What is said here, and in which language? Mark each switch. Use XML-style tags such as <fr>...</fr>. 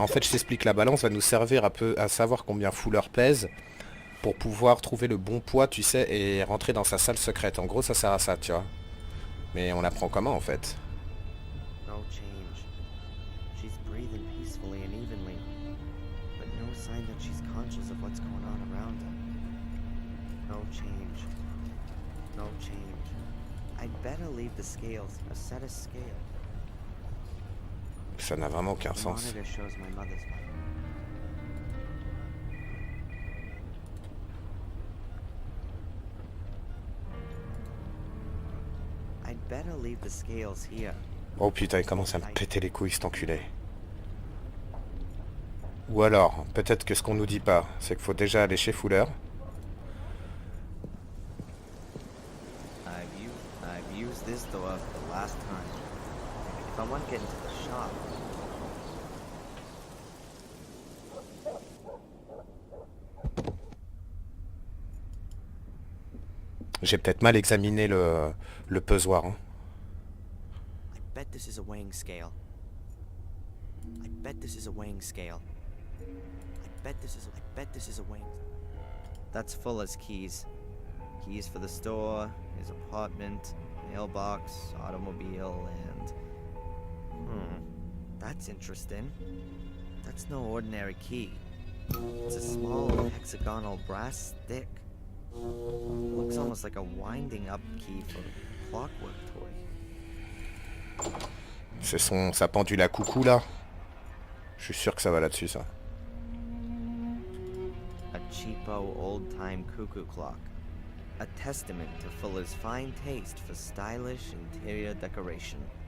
<fr>En fait je t'explique, la balance va nous servir à savoir combien Fuller pèse pour pouvoir trouver le bon poids, tu sais, et rentrer dans sa salle secrète. En gros ça sert à ça, tu vois. Mais on apprend comment en fait?</fr> <en>No change. She's breathing peacefully and evenly, but no sign that she's conscious of what's going on around her. No change. No change. I'd better leave the scales, a set of scales.</en> <fr>Ça n'a vraiment aucun</fr> <en>The</en> <fr>sens.</fr> <en>monitor shows my mother's vital. I'd better leave the scales here.</en> <fr>Oh putain, il commence à me péter les couilles cet enculé. Ou alors, peut-être que ce qu'on nous dit pas, c'est qu'il faut déjà aller chez Fuller.</fr> <en>I've used this door for the last time. If I want to get into the shop,</en> <fr>J'ai peut-être mal examiné le pesoir. Hein.</fr> <en>I bet this is a weighing scale. I bet this is a weighing scale. I bet this is a weighing. That's Fuller's keys. Keys for the store, his apartment, mailbox, automobile, and... That's interesting. That's no ordinary key. It's a small hexagonal brass stick. Looks almost like a winding up key for a clockwork toy.</en> <fr>C'est sa pendule à coucou là. Je suis sûr que ça va là-dessus ça.</fr> <en>A cheapo old-time cuckoo clock. A testament to Fuller's fine taste for stylish interior decoration.</en>